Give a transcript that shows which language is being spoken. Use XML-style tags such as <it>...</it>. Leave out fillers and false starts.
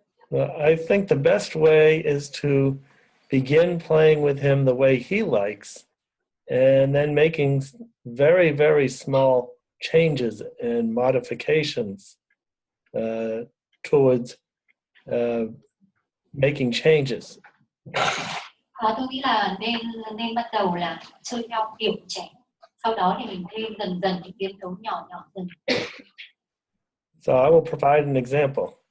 <en>Well, I think the best way is to begin playing with him the way he likes, and then making very, very small changes and modifications towards making changes.</en> <vi>Tôi nghĩ là nên bắt đầu là chơi theo kiểu trẻ, sau đó thì mình thêm dần dần những biến tấu nhỏ dần.</vi> <en>So I will provide an example.</en>